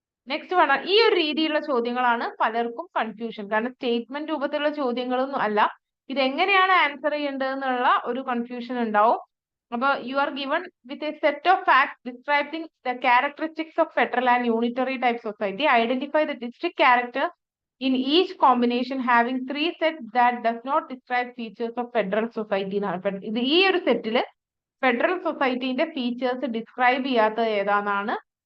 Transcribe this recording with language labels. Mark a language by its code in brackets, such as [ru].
[ml] Next വേണം, ഈ ഒരു രീതിയിലുള്ള ചോദ്യങ്ങളാണ് പലർക്കും കൺഫ്യൂഷൻ. കാരണം സ്റ്റേറ്റ്മെന്റ് രൂപത്തിലുള്ള ചോദ്യങ്ങളൊന്നും അല്ല, ഇത് എങ്ങനെയാണ് ആൻസർ ചെയ്യേണ്ടത് എന്നുള്ള ഒരു കൺഫ്യൂഷൻ ഉണ്ടാവും. അപ്പൊ [en] You are given with a set of facts describing the characteristics of federal and unitary type society. Identify the district character in each combination having 3 sets that does not describe features of federal society. [ml] ഇത് ഈ ഒരു സെറ്റില് federal സൊസൈറ്റിന്റെ features describe ചെയ്യാത്ത ഏതാണെന്നാണ്.